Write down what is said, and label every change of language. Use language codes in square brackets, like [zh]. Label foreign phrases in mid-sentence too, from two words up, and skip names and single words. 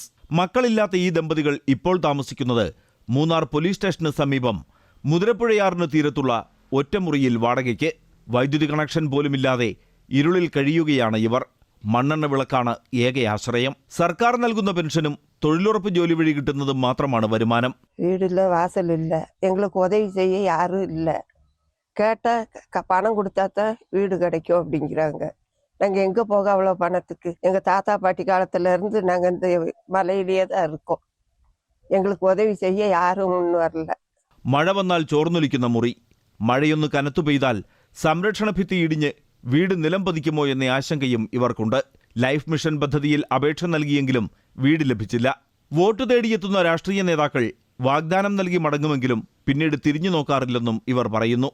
[ml] മക്കളില്ലാത്ത ഈ ദമ്പതികൾ ഇപ്പോൾ താമസിക്കുന്നത് മൂന്നാർ പോലീസ് സ്റ്റേഷന് സമീപം മുതിരപ്പുഴയാറിന് തീരത്തുള്ള ഒറ്റമുറിയിൽ വാടകയ്ക്ക്. വൈദ്യുതി കണക്ഷൻ പോലുമില്ലാതെ ഇരുളിൽ കഴിയുകയാണ് ഇവർ. മണ്ണെണ്ണ വിളക്കാണ് ഏക ആശ്രയം. സർക്കാർ നൽകുന്ന പെൻഷനും തൊഴിലുറപ്പ് ജോലി വഴി കിട്ടുന്നതും മാത്രമാണ് വരുമാനം. വീടില്ല, വാസലില്ല, [ta] எங்களுக்கு உதவி செய்ய யாரும் இல்லை. கேட்டால் பணம் கொடுத்தாத்த வீடு கிடைக்கும் அப்படிங்கிறாங்க. நாங்கள் எங்கே போக அவ்வளோ பணத்துக்கு? எங்கள் தாத்தா பாட்டி காலத்துலேருந்து நாங்கள் இந்த மலையிலேயே தான் இருக்கோம். எங்களுக்கு உதவி செய்ய யாரும் ஒன்றும் வரல. [ml] മഴ വന്നാൽ ചോർന്നൊലിക്കുന്ന മുറി. മഴയൊന്ന് കനത്തു പെയ്താൽ സംരക്ഷണ ഭിത്തി ഇടിഞ്ഞ് വീട് നിലം പതിക്കുമോ എന്ന ആശങ്കയും ഇവർക്കുണ്ട്. ലൈഫ് മിഷൻ പദ്ധതിയിൽ അപേക്ഷ നൽകിയെങ്കിലും വീട് ലഭിച്ചില്ല. വോട്ട് തേടിയെത്തുന്ന രാഷ്ട്രീയ നേതാക്കൾ വാഗ്ദാനം നൽകി മടങ്ങുമെങ്കിലും പിന്നീട് തിരിഞ്ഞു നോക്കാറില്ലെന്നും ഇവർ പറയുന്നു.